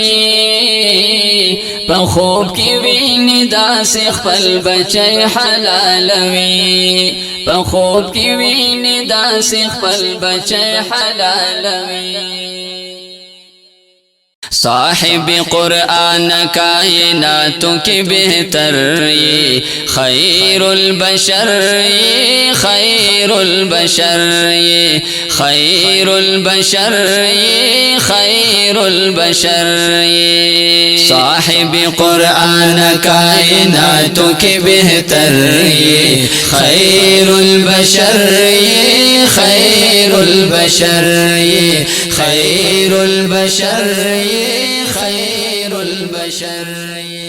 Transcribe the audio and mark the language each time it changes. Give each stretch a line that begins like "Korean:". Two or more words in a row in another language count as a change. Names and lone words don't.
Pashto: په خوب کې ویني داسې خپل بچی حلالوي په خوب کې ویني داسې خپل بچی حلالوي
Urdu: صاحب قرآن کائناتوں کی بہتر یہ خیر البشر یہ خیر البشر یہ خیر البشر یہ خیر البشر یہ صاحب قرآن کائناتوں کی بہتر یہ خیر البشر یہ خیر البشر یہ خیر البشر خیر البشر